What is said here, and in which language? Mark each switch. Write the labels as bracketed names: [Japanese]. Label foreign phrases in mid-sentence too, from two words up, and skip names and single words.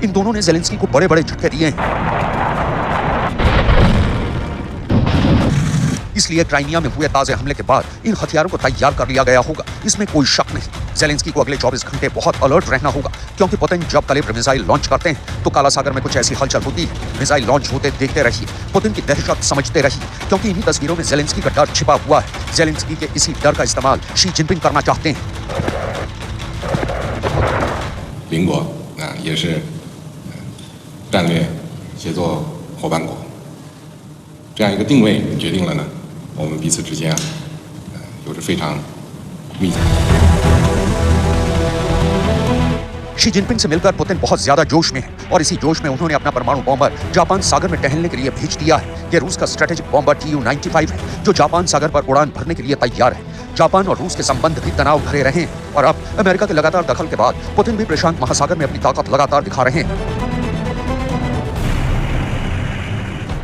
[Hindi] इन दोनों ने ज़ेलेंस्की को बड़े बड़े झटके दिए हैं। इसलिए क्राइमिया में हुए ताजे हमले के बाद इन हथियारों को तैयार कर लिया गया होगा, इसमें कोई शक नहीं। ज़ेलेंस्की को अगले 24 घंटे बहुत अलर्ट रहना होगा क्योंकि पुतिन जब कलिब्र [English] missile launch [Hindi] करते हैं तो काला सागर में कुछ ऐसी हलचल होती है। [English] missile launch [Hindi] होते देखते रहिए, पुतिन की दहशत समझते रहिए, क्योंकि इन्हीं तस्वीरों में ज़ेलेंस्की का डर छिपा हुआ है। ज़ेलेंस्की के इसी डर का इस्तेमाल शी जिनपिंग करना चाहते हैं। [Chinese] 邻国也是战略协作伙伴国，这样一个定位决定了呢，我们彼此之间有着非常密切。 [Hindi] शी जिनपिंग से मिलकर पुतिन बहुत ज्यादा जोश में है और इसी जोश में उन्होंने अपना परमाणु बॉम्बर जापान सागर में टहलने के लिए भेज दिया है। यह रूस का [English] strategic bomber [Hindi] Tu-95 है जो जापान सागर पर उड़ान भरने के लिए तैयार है। जापान और रूस के संबंध भी तनाव भरे रहे हैं और अब अमेरिका के लगातार दखल के बाद पुतिन भी प्रशांत महासागर में अपनी ताकत लगातार दिखा रहे हैं।